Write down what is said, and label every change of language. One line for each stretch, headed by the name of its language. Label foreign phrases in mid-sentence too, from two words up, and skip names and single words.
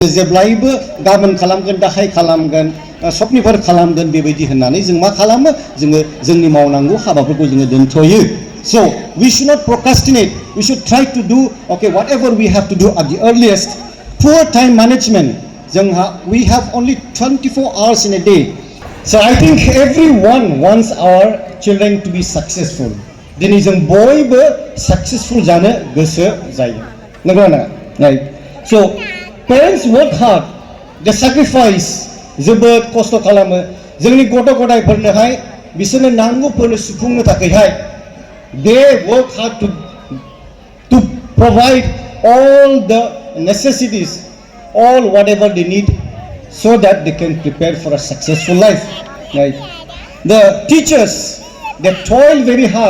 Bodo: जेब्लायबो गाबोन खालामगोन दाहाय खालामगोन सबनिफोर खालामगोन बेबायदि होननानै जों मा खालामो जोङो जोंनि मावनांगौ हाबाफोरखौ जोङो दोनथ'यो.
English: So we should not procrastinate. We should try to do whatever we have to do at the earliest. Poor time management. We have only 24 hours in a day. So I think everyone wants our children to be successful.
Bodo: दिनै जों बयबो successful जानो गोसो जायो. नंगौ ना?
English: Right. So parents work hard. They sacrifice.
Bodo: जोबोद खस्थ' खालामो. जोंनि गथ' गथायफोरनोहाय बिसोरनो नांगौफोरनो सुफुंनो थाखायहाय
English: they work hard to provide all the necessities, all whatever they need, so that they can prepare for a successful life. Right? The teachers, they toil very hard.